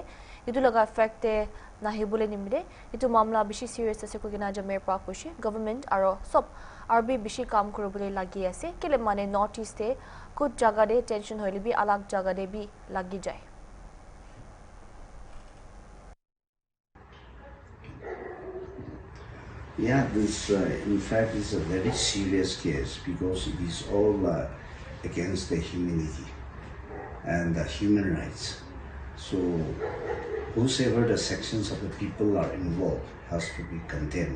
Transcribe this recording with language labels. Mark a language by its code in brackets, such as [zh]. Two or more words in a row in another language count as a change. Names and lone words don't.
[nag] Itu laga effect te nahibole nimide. Itu mamla bishi serious ase ko gina jamer pa koshi. Government aro sob RB bishi kam koribole lagi ase. Kele mane North East te kuch jaga de tension hoile bi alag jaga de bi lagi jai. [en] Yeah, this in fact is a very serious case because it is all against the humanity and the human rights. So whosoever the sections of the people are involved has to be condemned.